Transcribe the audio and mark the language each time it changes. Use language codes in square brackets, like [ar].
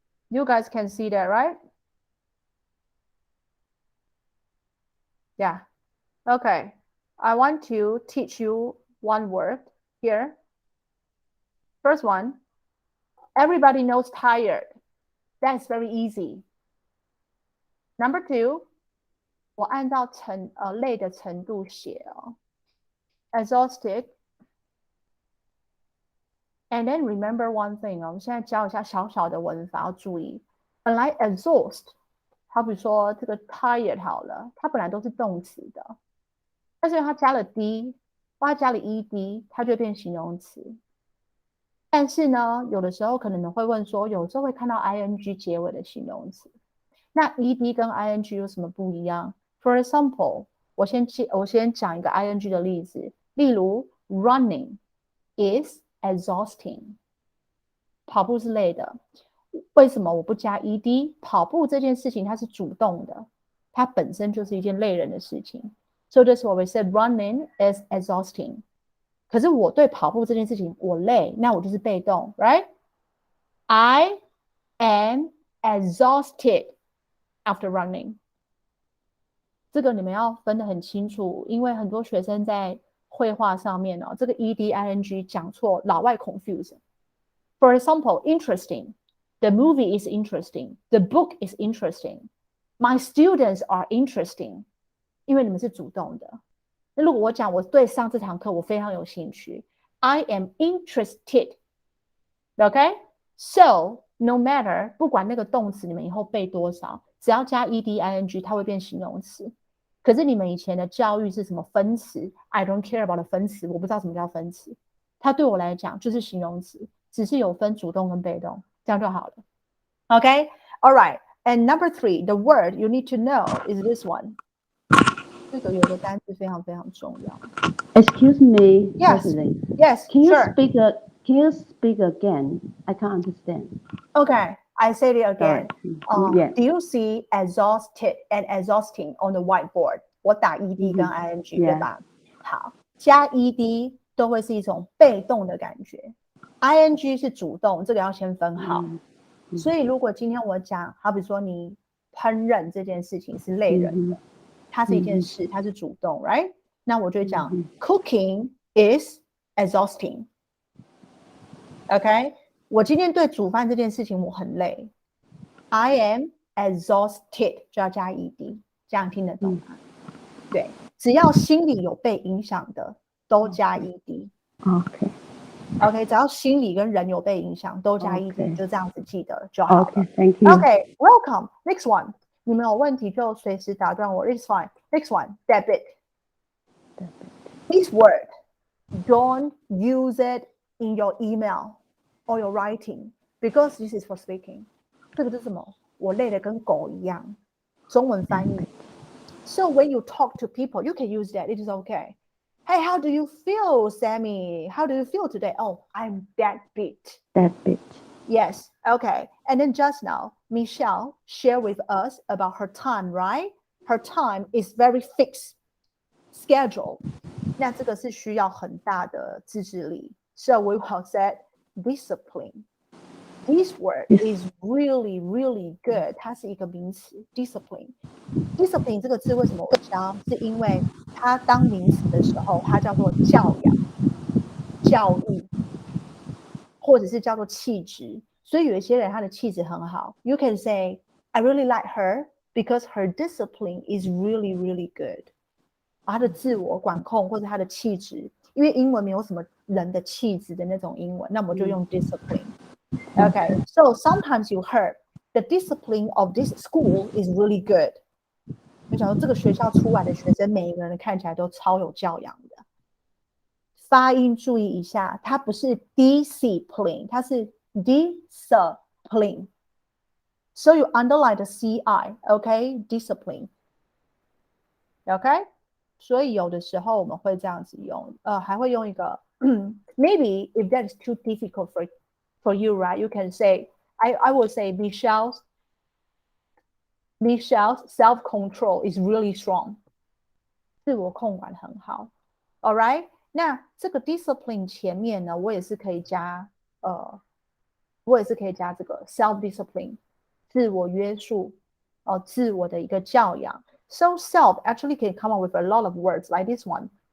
[en] You guys can see that, right? Yeah. Okay. I want to teach you one word here. First one, everybody knows tired. That's very easy. Number two, [zh] 我按照累的程度写哦。Exhausted. [en] And then remember one thing [zh] 我们现在教一下小小的文法要注意。本来 exhaust 好比说这个 tired 好了，它本来都是动词的，但是它加了 d 或它加了 ed， 它就变形容词。但是呢，有的时候可能会问说，有时候会看到 ing 结尾的形容词，那 ed 跟 ing 有什么不一样 ？ [en] For example， [zh] 我先讲一个 ing 的例子，例如 [en] running is exhausting， [zh] 跑步是累的。为什么我不加 ed？ 跑步这件事情它是主动的，它本身就是一件累人的事情。 [en] So that's why we said running is exhausting。 [zh] 可是我对跑步这件事情我累，那我就是被动 ，right？ [en] I am exhausted after running。 [zh] 这个你们要分得很清楚，因为很多学生在绘画上面这个 ed ing 讲错，老外 confuse。 [en] For example, interesting. The movie is interesting. The book is interesting. My students are interesting. [zh] 因为你们是主动的。那如果我讲我对上这堂课我非常有兴趣 [en] I am interested. Okay? So, no matter [zh] 不管那个动词你们以后背多少，只要加 ed ing 它会变形容词。可是你们以前的教育是什么分词 [en] I don't care about [zh] 的分词，我不知道什么叫分词，它对我来讲就是形容词，只是有分主动跟被动，这样就好了。 [en] Okay? All right. And number 3, the word you need to know is this one. [zh] 这个有个单词非常非常重要。 [en] Excuse me, Yes. President. Yes, Can you sure. Can you speak again? I can't understand. Okay, I say it again. Yes. Do you see exhausted and exhausting on the whiteboard? [zh] 我打 ed 跟 ing 对吧？好，加 ed 都会是一种被动的感觉 ，ing 是主动，这个要先分好。所以如果今天我讲，好比说你烹饪这件事情是累人的，它是一件事，它是主动 ，right？那我就讲 [en] cooking is exhausting。 [zh] OK， 我今天对煮饭这件事情我很累 ， [en] I am exhausted [zh] 就要加 ed， 这样听得懂吗？对，只要心里有被影响的都加 ed。 [en] OK。 [zh] OK， 只要心理跟人有被影响，都加一点，就这样子记得就好了。 [en] OK，Thank you。 OK， welcome. Next one， [zh] 你们有问题就随时打断我。 [en] It's fine. Next one, debit. This word, don't use it in your email or your writing because this is for speaking. [zh] 这个是什么？我累得跟狗一样。中文翻译。 [en] So when you talk to people, you can use that. It is okay. Hey, how do you feel, Sammy? How do you feel today? Oh, I'm that bit. That bit. Yes. Okay. And then just now, Michelle shared with us about her time, right? Her time is very fixed schedule. [zh] 那这个是需要很大的自制力。 [en] So we will say discipline. This word is really, really good. [zh] 它是一个名词 discipline。discipline 这个字为什么我教？是因为它当名词的时候，它叫做教养、教育，或者是叫做气质。所以有一些人他的气质很好。 [en] You can say, I really like her because her discipline is really, really good. [zh] 他的自我管控或者他的气质，因为英文没有什么人的气质的那种英文，那我们就用 discipline。 [en] Okay, so sometimes you heard the discipline of this school is really good. [zh] 我想说这个学校出来的学生，每一个人看起来都超有教養的。发音注意一下，它不是 discipline， 它是 discipline. [en] So you underline the CI, okay? Discipline. Okay? [zh] 所以有的时候我们会这样子用，还会用一个 [en] maybe if that is too difficult for you, right? You can say, I will say Michelle's self-control is really strong. [zh] 自我控管很好。 [en] All right? [zh] 那这个 discipline 前面呢，我也是可以加这个 self-discipline， 自我约束，自我的一个教养。 [en] So self actually can come up with a lot of words like this one.